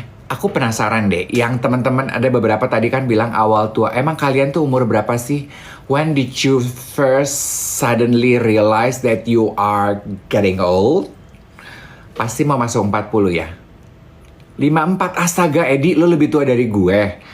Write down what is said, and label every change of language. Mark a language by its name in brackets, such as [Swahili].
[Indonesian] Aku penasaran deh, yang teman-teman ada beberapa tadi kan bilang awal tua. Emang kalian tuh umur berapa sih? [English] When did you first suddenly realize that you are getting old? [Indonesian] Pasti mau masuk 40 ya? 54, astaga Edi, lo lebih tua dari gue.